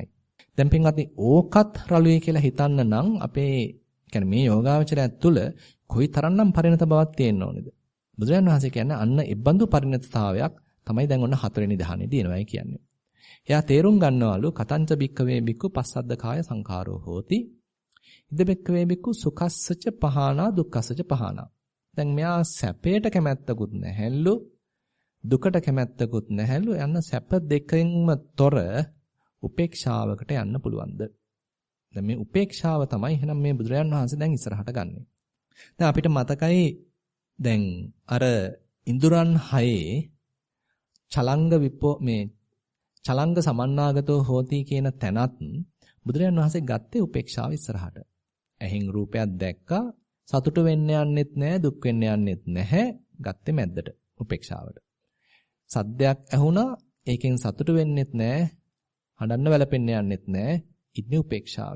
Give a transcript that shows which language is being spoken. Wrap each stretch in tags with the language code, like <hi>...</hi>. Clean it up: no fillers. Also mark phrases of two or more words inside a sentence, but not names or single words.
<si>දැන් පින්වත්නි ඕකත් රළුයි කියලා හිතන්න නම් අපේ කියන්නේ මේ යෝගාවචරය තුළ කොයි තරම්නම් පරිණත බවක් තියෙන්න ඕනේද? බුදුරජාණන් වහන්සේ කියන්නේ අන්න ඉබ්බන්දු පරිණතතාවයක් තමයි දැන් ඔන්න 4 වෙනි ධානයේ දිනවයි කියන්නේ. එයා තේරුම් ගන්නවලු</si> <pi>කතංච බික්කවේ බික්කු පස්සද්ද කාය සංඛාරෝ හෝති. ඉද බික්කවේ බික්කු සුඛස්සච පහානා දුක්ඛස්සච පහානා.</pi> <si>දැන් මෙයා සැපයට කැමැත්තකුත් නැහැලු, දුකට කැමැත්තකුත් නැහැලු. යන්න සැප දෙකෙන්ම තොර උපේක්ෂාවකට යන්න පුළුවන්ද? දැන් මේ උපේක්ෂාව තමයි එහෙනම් මේ බුදුරජාන් වහන්සේ දැන් ඉස්සරහට ගන්නෙ. දැන් අපිට මතකයි දැන් අර ඉන්ද්‍රයන් 6</si> <pi>චලංග සමන්නාගතෝ හෝති</pi> <si>කියන තැනත් බුදුරජාන් වහන්සේ ගත්තේ උපේක්ෂාව ඉස්සරහට. ඇහෙන් රූපයක් දැක්කා, සතුට වෙන්න යන්නෙත් නැහැ, දුක් වෙන්න යන්නෙත් නැහැ, ගත්තේ මැද්දට උපේක්ෂාවට. සද්දයක් ඇහුණා, ඒකෙන් සතුට වෙන්නෙත් නැහැ, හඬන්න වැළපෙන්න යන්නෙත් නැහැ, ඉන්නේ උපේක්ෂාවේ.</si>